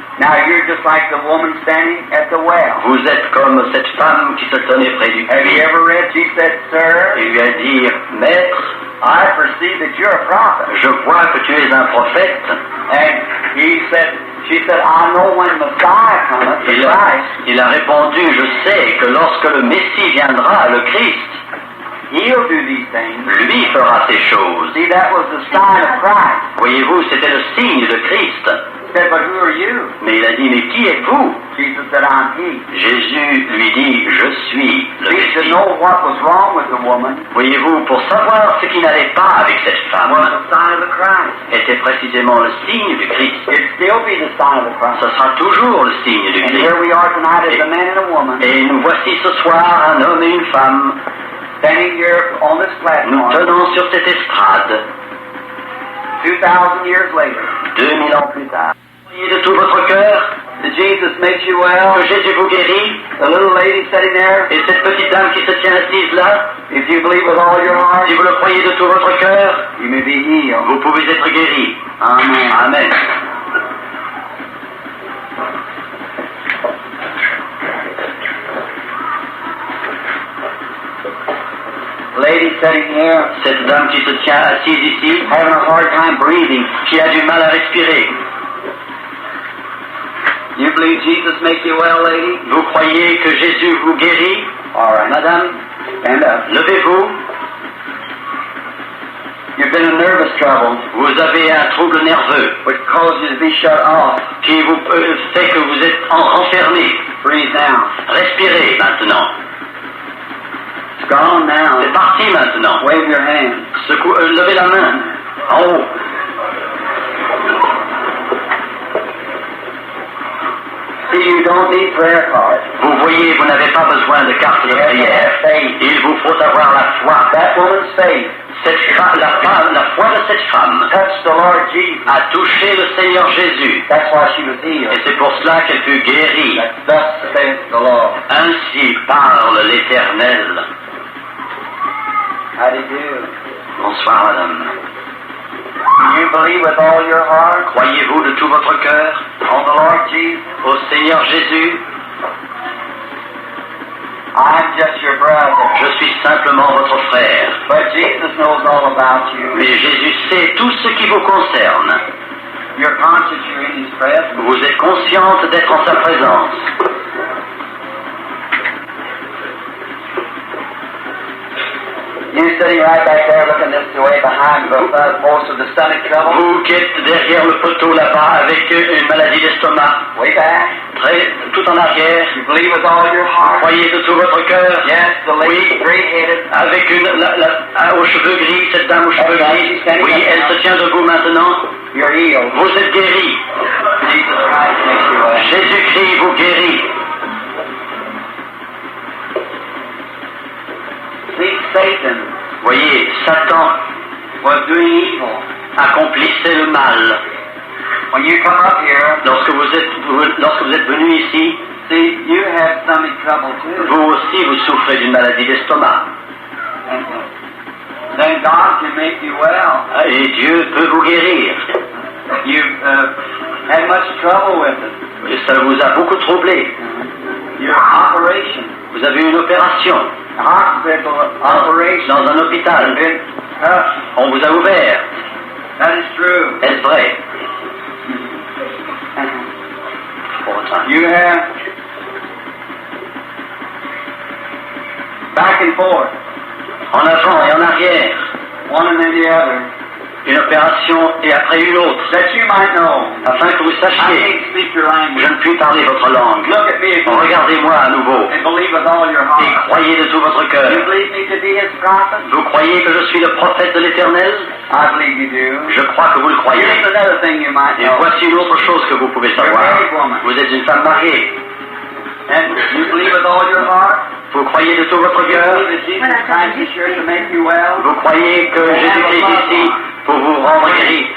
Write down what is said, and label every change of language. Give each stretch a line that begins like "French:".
English: Now you're just like the woman standing at the well.
French: Vous êtes comme cette femme qui se tenait près du puits.
English: Have you ever read? She said, "Sir."
French: Il lui a dit, Maître,
English: I perceive that you're a prophet.
French: Je vois que tu es un prophète.
English: And he said, she said, I know when Messiah cometh, the Christ.
French: Il a répondu, je sais que lorsque le Messie viendra, le Christ,
English: He'll do these things.
French: Lui fera ces choses.
English: See, that was the sign of Christ.
French: Voyez-vous, c'était le signe de Christ.
English: He said, but who are you?
French: Mais il a dit, mais qui êtes-vous?
English: Jesus said, I'm he.
French: Jésus lui dit, je suis le Messie.
English: To know what was wrong with the woman.
French: Voyez-vous, pour savoir ce qui n'allait pas avec cette femme,
English: was the sign of the Christ.
French: Était précisément le signe du Christ.
English: It still be the sign of the Christ.
French: Ce sera toujours le signe du Christ.
English: And here we are tonight as a man and a woman.
French: Et nous voici ce soir un homme et une femme.
English: standing here on this
French: nous
English: platform
French: tenons sur cette estrade
English: 2,000 years later.
French: 2000 ans plus tard. Priez de tout votre cœur
English: That Jesus makes you well.
French: que Jésus vous guérit.
English: The little lady sitting there,
French: Et cette petite dame qui se tient assise là,
English: if you believe with all your heart,
French: si vous le croyez de tout votre cœur,
English: you may be healed.
French: vous pouvez être guéri. Amen. Amen.
English: Lady sitting here,
French: Cette dame qui se tient assise ici,
English: having a hard time breathing.
French: qui a du mal à respirer.
English: You believe Jesus makes you well, lady?
French: Vous croyez que Jésus vous guérit?
English: All right.
French: Madame,
English: Stand up.
French: levez-vous.
English: You've been in nervous trouble,
French: Vous avez un trouble nerveux
English: which caused you to be shut off.
French: qui vous fait que vous êtes enfermé.
English: Breathe now.
French: Respirez maintenant.
English: It's gone now.
French: C'est parti maintenant.
English: Wave your hand.
French: Levez la main. En haut.
English: See, you don't need prayer cards.
French: Vous voyez, vous n'avez pas besoin de carte de prière. Il vous faut avoir la foi.
English: That woman's faith
French: La foi de cette femme
English: touched the Lord Jesus.
French: a touché le Seigneur Jésus.
English: That's why she was
French: Et
English: healed.
French: c'est pour cela qu'elle fut guérie.
English: Thus saith the Lord.
French: Ainsi parle l'Éternel.
English: How do you do?
French: Bonsoir, madame.
English: Do you believe with all your heart
French: Croyez-vous de tout votre cœur
English: on the Lord Jesus?
French: au Seigneur Jésus?
English: I'm just your brother.
French: Je suis simplement votre frère.
English: But Jesus knows all about you.
French: Mais Jésus sait tout ce qui vous concerne.
English: You're conscious you're in His presence.
French: Vous êtes consciente d'être en sa présence.
English: You're sitting right back there looking this way behind the most of the stomach trouble.
French: Vous qui êtes derrière le poteau là-bas avec une maladie d'estomac,
English: Way back.
French: tout en arrière,
English: You believe with all your heart.
French: croyez de tout votre cœur.
English: Yes, the lady
French: Oui.
English: gray-headed.
French: Avec aux cheveux gris, cette dame aux cheveux gris. Oui, elle se tient debout maintenant.
English: You're healed.
French: Vous êtes guéri.
English: Jesus Christ makes you well.
French: Jésus-Christ vous guérit.
English: See, Satan
French: Voyez, Satan
English: was doing evil.
French: accomplissait le mal.
English: When you come up here,
French: Lorsque vous êtes venu ici,
English: see, you have stomach trouble too.
French: vous aussi vous souffrez d'une maladie d'estomac.
English: And then God can make you well.
French: Et Dieu peut vous guérir.
English: You've had much trouble with it.
French: Et ça vous a beaucoup troublé.
English: Your operation,
French: Vous avez eu une opération
English: hospital operation,
French: dans un hôpital.
English: been tough.
French: On vous a ouvert.
English: That is true.
French: Est-ce vrai? Pour autant.
English: You have back and forth,
French: En avant et en arrière.
English: one and then the other,
French: Une opération et après une autre.
English: that you might know.
French: Afin que vous
English: I
French: sachiez.
English: can't speak your
French: Je
English: language.
French: ne puis parler votre langue.
English: Look at me again
French: Regardez-moi à nouveau.
English: and believe with all your
French: Et
English: heart.
French: croyez de tout votre
English: You
French: cœur.
English: believe me to be His prophet?
French: Vous croyez que je suis le prophète de l'Éternel?
English: I believe you do.
French: Je crois que vous le croyez.
English: Here's another thing you might
French: Et
English: know.
French: voici une autre chose que vous pouvez savoir. Vous êtes une femme mariée.
English: And you believe with all your heart?
French: Vous croyez de tout votre
English: You
French: cœur.
English: believe that Jesus Christ is here to make you well?
French: Vous croyez que Jésus-Christ est ici pour vous rendre guéri.